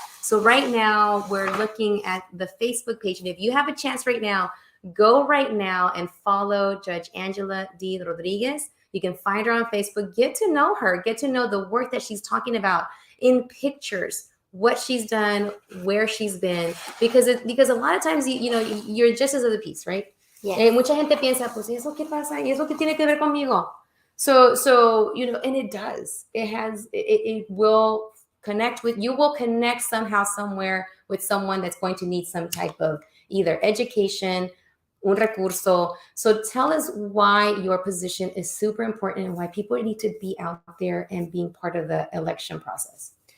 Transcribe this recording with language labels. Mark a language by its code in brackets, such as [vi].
[en] So right now we're looking at the Facebook page. And if you have a chance right now, go right now and follow Judge Angela D. Rodriguez. You can find her on Facebook. Get to know her. Get to know the work that she's talking about in pictures, what she's done, where she's been, because a lot of times you're justice of the peace, right? Yeah. [es] Mucha gente piensa, pues eso qué pasa, y eso qué tiene que ver conmigo. [en] So and it does. It will connect with you. Will connect somehow, somewhere with someone that's going to need some type of either education, [es] un recurso. [en] So tell us why your position is super important and why people need to be out there and being part of the election process.